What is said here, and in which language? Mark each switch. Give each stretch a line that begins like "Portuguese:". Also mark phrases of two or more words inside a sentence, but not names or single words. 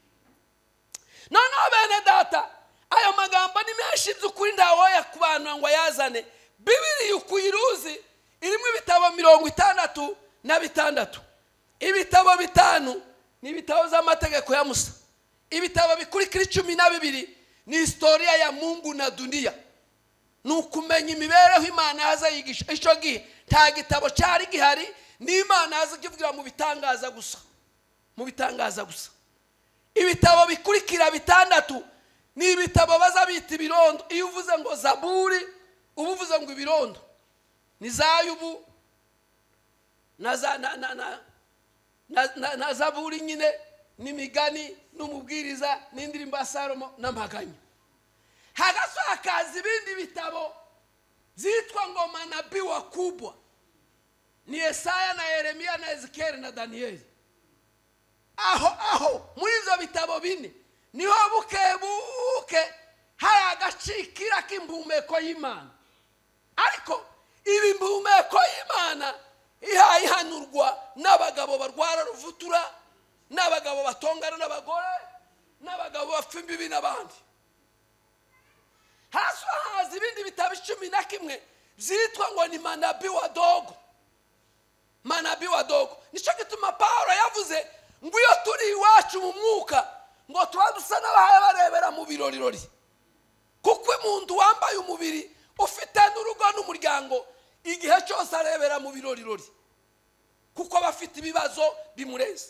Kinyarwanda: Noneho bene data, ayo magambo ni menshi by'ukuri ndawoya ku bantu ngo yazane. Bibiliya ukuyiruzi irimo ibitabo 66. Ibitabo 5 ni ibitabo z'amategeko ya Musa. Ibitabo bikurikira 12 ni
Swahili: historia ya Mungu na dunia.
Kinyarwanda: Nukumenya imibereho Imana yaza yigisha. Ico gihe nta gitabo cyari gihari, ni Imana yaza kivugira mu bitangaza gusa, mu bitangaza gusa. Ibitabo bikurikira 6 ni ibitabo bazabita ibirondo. Iyo uvuze ngo Zaburi ubuvuze ngo ibirondo ni Zayubu na Zaburi nyine n'imigani n'umubwiriza n'indirimbo ya Salomo n'amaganya. Hagaso hakaza ibindi bitabo zitwa ngo
Swahili: manabii wakubwa,
Kinyarwanda: ni Yesaya na Yeremia na Ezekiel na Danieli. Aho muri izo bitabo bine niho buke hari agacikira k'impumeko y'Imana. Ariko ibi impumeko y'Imana ihanurwa n'abagabo barwara ruvutura, n'abagabo batongana n'abagore, n'abagabo bapfa imbibi n'abandi. Haza ibindi bitabo 11 zitwa ngo ni
Swahili: manabii wadogo. Manabii wadogo
Kinyarwanda: nico gituma Paulo yavuze ngo iyo turi iwacu mu mwuka ngo twadusa n'abahaye barebera mu birorirori. Kuko umuntu wambaye umubiri ufite n'urugo n'umuryango igihe cyose arebera mu birorirori, kuko bafite ibibazo bimureze.